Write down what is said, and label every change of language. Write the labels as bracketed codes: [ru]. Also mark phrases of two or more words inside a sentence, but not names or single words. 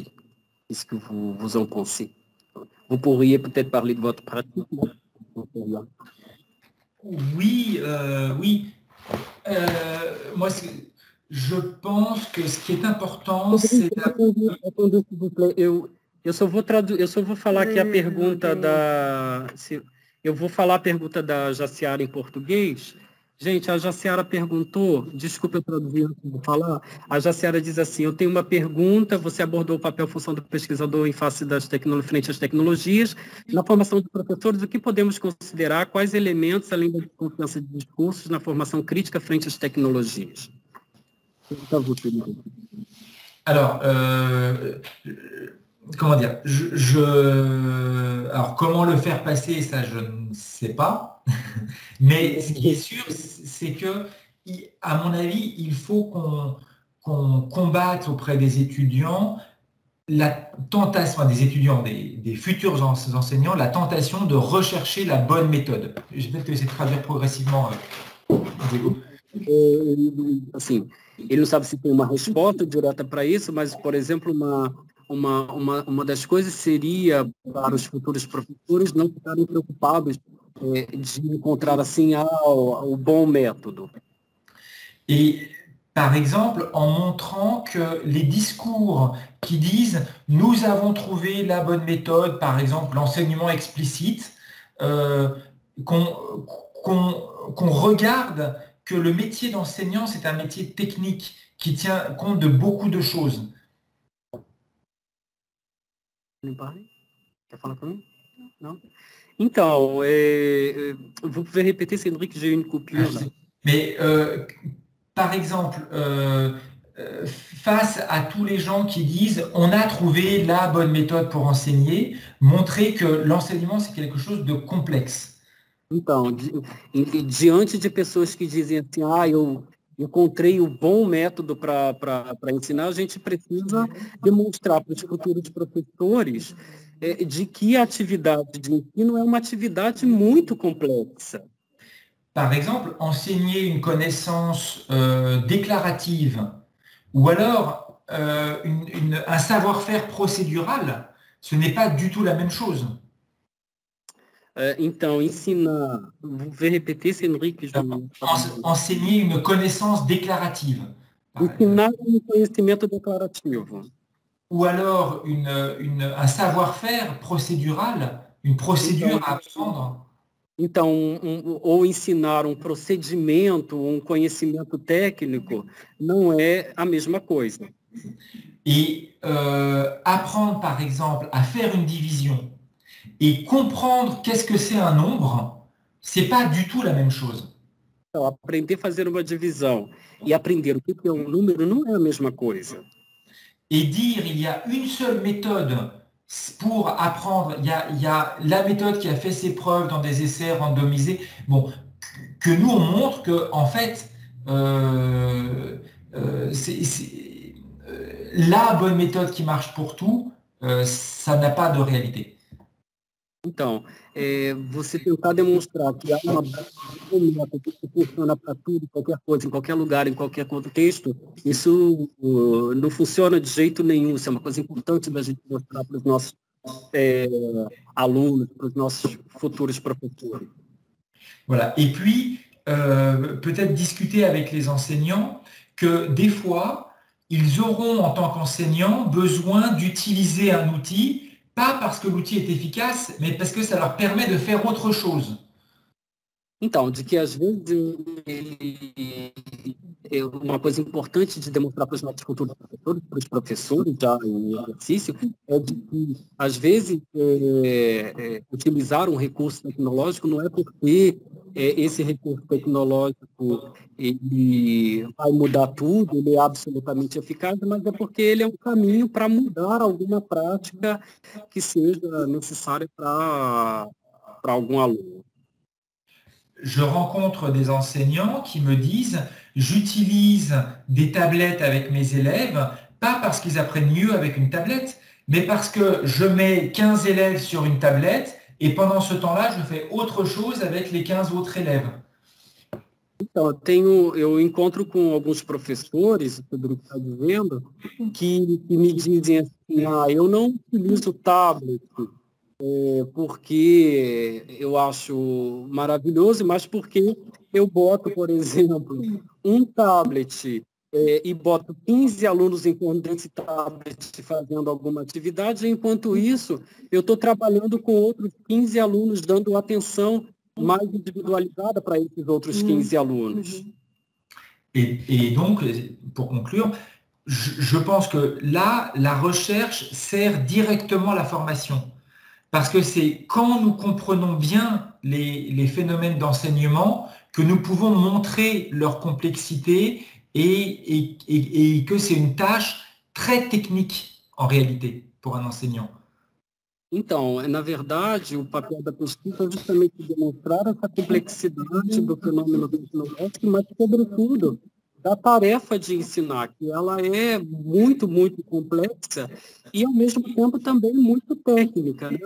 [fr] Qu'est-ce que vous en pensez? Vous pourriez peut-être parler de votre pratique, non? Oui, oui. Moi, je pense que ce qui est important, c'est... Attendez, s'il vous plaît. [pt] Eu só vou falar aqui a pergunta eu vou falar a pergunta da Jaciara em português. Gente, a Jaciara perguntou, desculpa eu traduzir antes de falar, a Jaciara diz assim, eu tenho uma pergunta, você abordou o papel e função do pesquisador em face frente às tecnologias, na formação de professores, o que podemos considerar, quais elementos, além da desconfiança de discursos, na formação crítica frente às tecnologias? [fr] Alors, comment dire, alors comment le faire passer, ça je ne sais pas, mais ce qui est sûr, c'est que, à mon avis, il faut qu'on combatte auprès des étudiants la tentation des étudiants, des futurs enseignants, la tentation de rechercher la bonne méthode. Je vais peut-être essayer de traduire progressivement, Diego. [pt] Assim, ele não sabe se tem uma resposta direta para isso, mas, por exemplo, uma das coisas seria para os futuros professores não ficarem preocupados de encontrar assim o bom método. [fr] Et par exemple, en montrant que les discours qui disent « nous avons trouvé la bonne méthode », par exemple l'enseignement explicite, qu'on regarde que le métier d'enseignant, c'est un métier technique qui tient compte de beaucoup de choses. [pt] Quer falar para mim? Não? Então, [fr] vous pouvez répéter, Cédric, j'ai une coupure. Mais par exemple, face à tous les gens qui disent « on a trouvé la bonne méthode pour enseigner », montrer que l'enseignement, c'est quelque chose de complexe. [pt] Então, diante de pessoas que dizem assim, eu encontrei o bom método para ensinar, a gente precisa demonstrar para os futuros professores de que a atividade de ensino é uma atividade muito complexa. [fr] Par exemple, enseigner une connaissance déclarative ou alors un savoir-faire procédural, ce n'est pas du tout la même chose. [pt] Então, ensinar, [fr] vous pouvez répéter, c'est Henrique? Enseigner une connaissance déclarative. [pt] Ensinar um conhecimento declarativo. [fr] Ou alors un savoir-faire procédural, une procédure à apprendre. [pt] Então, ou ensinar um procedimento, um conhecimento técnico, não é a mesma coisa. [fr] Et apprendre, par exemple, à faire une division et comprendre qu'est-ce que c'est un nombre, c'est pas du tout la même chose. [pt] Então, aprender a fazer uma divisão e aprender o que é um número não é a mesma coisa. [fr] Et dire il y a une seule méthode pour apprendre, il y a la méthode qui a fait ses preuves dans des essais randomisés, bon, que nous on montre que en fait la bonne méthode qui marche pour tout, ça n'a pas de réalité. [pt] Então, você tentar demonstrar que há uma método que funciona para tudo, qualquer coisa, em qualquer lugar, em qualquer contexto, isso não funciona de jeito nenhum. Isso é uma coisa importante da gente mostrar para os nossos alunos, para os nossos futuros professores. Voilà. [fr] Et puis, peut-être discuter avec les enseignants que des fois, ils auront en tant qu'enseignants besoin d'utiliser un outil, pas parce que l'outil est efficace, mais parce que ça leur permet de faire autre chose. [pt] Então, de que às vezes uma coisa importante de demonstrar para os nossos futuros professores, para os professores já em exercício, é de que às vezes utilizar um recurso tecnológico não é porque esse recurso tecnológico ele vai mudar tudo, ele é absolutamente eficaz, mas é porque ele é um caminho para mudar alguma prática que seja necessária para algum aluno. [fr] Je rencontre des enseignants qui me disent « j'utilise des tablettes avec mes élèves, pas parce qu'ils apprennent mieux avec une tablette, mais parce que je mets 15 élèves sur une tablette et pendant ce temps-là, je fais autre chose avec les 15 autres élèves. » [pt] Então, eu encontro com alguns professores, o Pedro está dizendo, que me dizem assim, eu não utilizo tablet, porque eu acho maravilhoso, mas porque eu boto, por exemplo, um tablet e boto 15 alunos em torno desse tablet fazendo alguma atividade, enquanto isso eu estou trabalhando com outros 15 alunos, dando atenção mais individualizada para esses outros 15 alunos. [fr] Et donc, pour conclure, je pense que là, la recherche sert directement à la formation. Parce que c'est quand nous comprenons bien les phénomènes d'enseignement que nous pouvons montrer leur complexité et que c'est une tâche très technique en réalité pour un enseignant. [pt] Então, na verdade, o papel da pesquisa é justamente demonstrar essa complexidade do fenômeno tecnológico, mas, sobretudo, da tarefa de ensinar, que ela é muito, muito complexa e, ao mesmo tempo, também muito técnica, né?